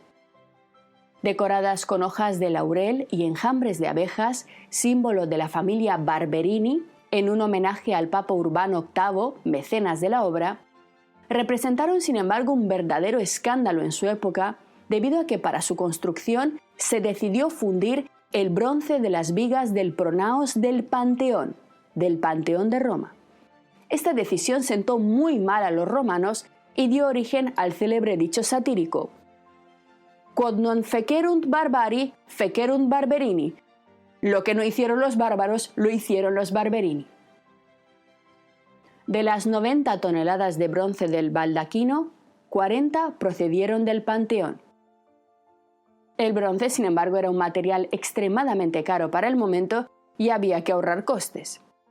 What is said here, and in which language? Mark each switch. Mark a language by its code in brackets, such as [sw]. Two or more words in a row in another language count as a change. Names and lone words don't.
[es] Decoradas con hojas de laurel y enjambres de abejas, símbolo de la familia Barberini, en un homenaje al Papa Urbano VIII, mecenas de la obra, representaron sin embargo un verdadero escándalo en su época debido a que para su construcción se decidió fundir el bronce de las vigas del pronaos del Panteón de Roma. Esta decisión sentó muy mal a los romanos y dio origen al célebre dicho satírico: [la] Quod non fecerunt barbari, fecerunt barberini. [es] Lo que no hicieron los bárbaros, lo hicieron los Barberini. De las 90 toneladas de bronce del baldaquino, 40 procedieron del Panteón. El bronce, sin embargo, era un material extremadamente caro para el momento y había que ahorrar costes.